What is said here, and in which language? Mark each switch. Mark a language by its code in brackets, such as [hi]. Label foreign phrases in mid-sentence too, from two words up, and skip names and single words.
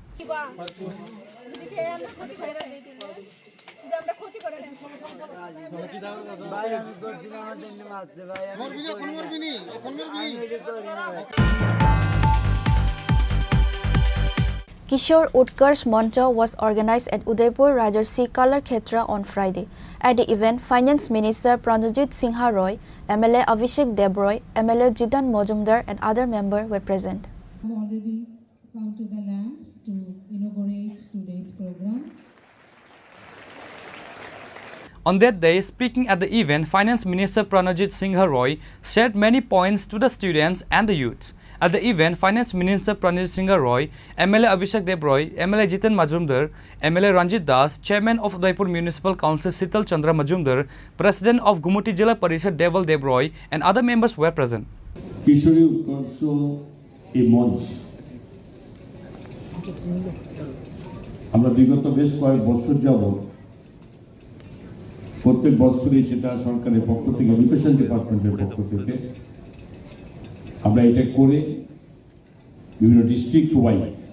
[en] Kishore Utkarsh Mancha was organized at Udaipur Rajarsi Kalar Khetra on Friday. At the event, Finance Minister Pranajit Singha Roy, MLA Avishek Debroy, MLA Jidan Mojumdar and other members were present. I have already come to the land to inaugurate today's program. On that day, speaking at the event, Finance Minister Pranajit Singha Roy shared many points to the students and the youths. At the event, Finance Minister Pranajit Singha Roy, MLA Avishek Debroy, MLA Jitan Majumdar, MLA Ranjit Das, Chairman of Udaipur Municipal Council Sital Chandra Majumdar, President of Gumuti Jilla Parishad Deval Debroy and other members were present. [bn] Kishore Utkarsh a মঞ্চ আমরা বিগত বেশ কয়েক বছর যাবত প্রত্যেক বছরই সেটা সরকারের পক্ষ থেকে [en] education departmenter [bn] পক্ষ থেকে আমরা এটা করে বিভিন্ন [en] district wise